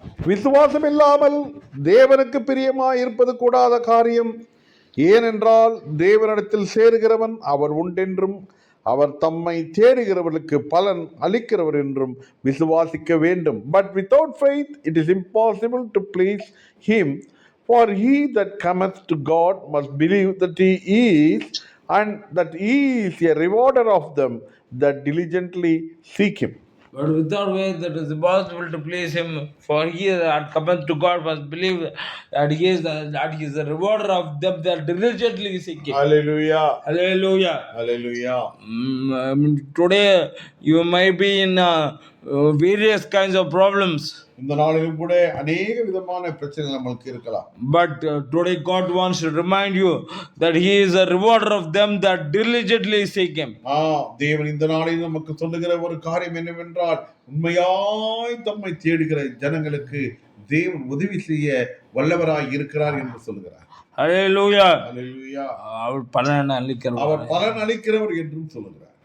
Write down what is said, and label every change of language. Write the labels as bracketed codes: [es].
[ta] விசுவாசம் இல்லாமல் தேவனுக்கு பிரியமாய் இருப்பது கூடாத காரியம். ஏனென்றால் தேவனிடத்தில் சேருகிறவன் அவர் உண்டென்றும் அவர் தம்மை தேடுகிறவர்களுக்கு பலன் அளிக்கிறவர் என்றும் விசுவாசிக்க வேண்டும். [en] But without faith it is impossible to please him. For he that cometh to God must believe that he is, and that he is a rewarder of them that diligently seek him. But without faith it is impossible to please him. For he that cometh to God must believe that he is the rewarder of them that diligently seek him. Hallelujah. Hallelujah. Hallelujah. Today you may be in various kinds of problems. [ta] இந்த நாளிலும் கூட अनेक விதமான பிரச்சனைகள் நமக்கு இருக்கலாம். [en] But today God wants to remind you that he is a rewarder of them that diligently seek him. [ta] தேவன் இந்த நாளில் நமக்கு சொல்லுகிற ஒரு காரியம் என்னவென்றால், உண்மையாய் தம்மை தேடுகிற ஜனங்களுக்கு தேவன் உதவி செய்ய வல்லவராய் இருக்கிறார் என்று சொல்கிறார். [en] Hallelujah. Hallelujah. [ta] அவர் பலன் அளிக்கிறவர். அவர் பலன் அளிக்கிறவர் என்றும் சொல்கிறார்.